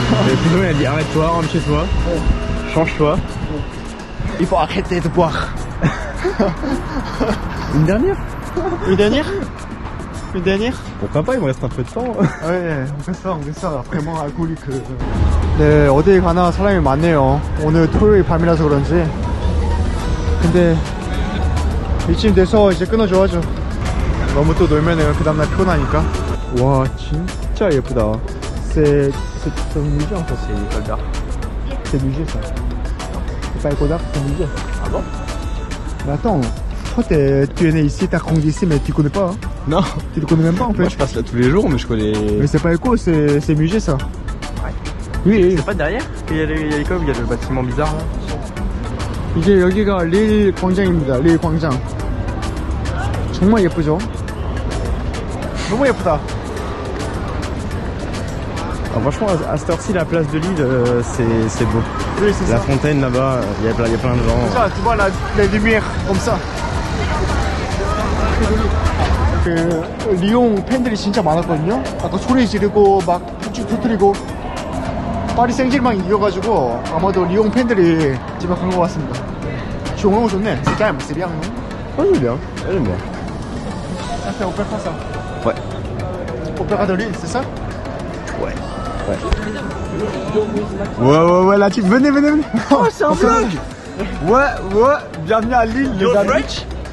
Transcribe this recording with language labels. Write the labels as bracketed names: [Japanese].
[French] Et Pino il a dit arrête-toi, rentre chez toi, change-toi. Il faut arrêter de boire. Une dernière? Une dernière? Une dernière? Pourquoi pas, il me reste un peu de temps. [Korean] 네, 됐어. [French] vraiment alcoolique. [Korean] 네, 어디 가나 사람이 많네요. 오늘 토요일 밤이라서 그런지. 근데 이쯤 돼서 이제 끊어줘야죠. 너무 또 놀면은 그 다음날 피곤하니까. 와, 진짜 예쁘다. [French] C'est un musée en fait. C'est une école d'art. C'est musée ça. C'est pas école d'art, c'est un musée. Ah bon? Mais attends, toi tu es né ici, t'as grandi ici, mais tu connais pas, hein? Non, Tu le connais même pas en fait. moi je passe là tous les jours, mais je connais. Mais c'est pas éco, c'est musée ça. Ouais. Oui. C'est pas derrière qu'il y a l'école, il y a le bâtiment bizarre là. [Korean] 이제 여기가 레일 광장입니다. 레일 광장. 정말 예쁘죠? 너무 예쁘다. [French] Alors, franchement, à cette heure-ci, la place de Lille, c'est beau. Oui, c'est La ça. fontaine là-bas, il y a plein de gens. Ça, tu vois la lumière comme ça. [Korean] 그 리옹 팬들이 진짜 많았거든요. 아까 소리 지르고 막 폭죽 터뜨리고 파리 생제르맹 이겨가지고 아마도 리옹 팬들이 집에 간 것 같습니다. 너무 좋네. [French] C'est calme, c'est bien. Oh, j'aime bien, j'aime bien. Ça fait opéra ça. Ouais. Opéra de Lille, c'est ça? Ouais, ouais, là, tu venez. Oh, c'est un vlog. Ouais, bienvenue à Lille, les amis.